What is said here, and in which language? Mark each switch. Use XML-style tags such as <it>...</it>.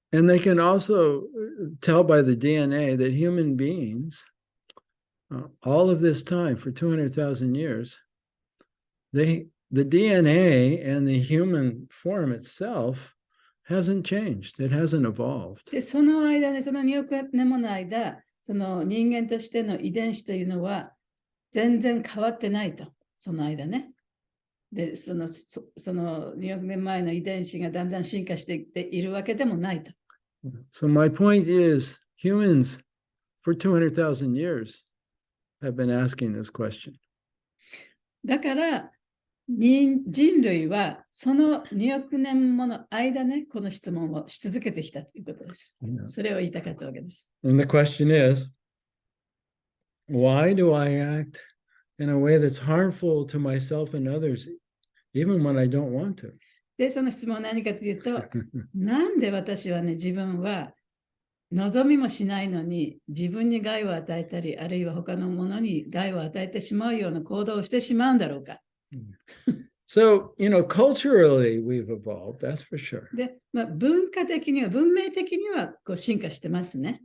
<en>And they can also tell by the DNA that human beings, all of this time for 200,000 years, the DNA and the human form itself hasn't changed. It hasn't evolved.</en> <ja>で、その間で、その2億年もの間、その人間としての遺伝子というのは全然変わってないと、その間ね。で、その2億年前の遺伝子がだんだん進化していっているわけでもないと。</ja> <en>So my point is, humans for 200,000 years have been asking this question.</en> <ja>だから、人類はその2億年もの間ね、この質問をし続けてきたということです。それを言いたかったわけです。</ja> <en>And the question is, why do I act in a way that's harmful to myself and others, even when I don't want to?</en> <ja>で、その質問は何かというと、なんで私はね、自分は望みもしないのに自分に害を与えたり、あるいは他のものに害を与えてしまうような行動をしてしまうんだろうか。</ja> <en>So, culturally we've evolved, that's for sure.</en> <ja>で、文化的には、文明的にはこう進化してますね。</ja>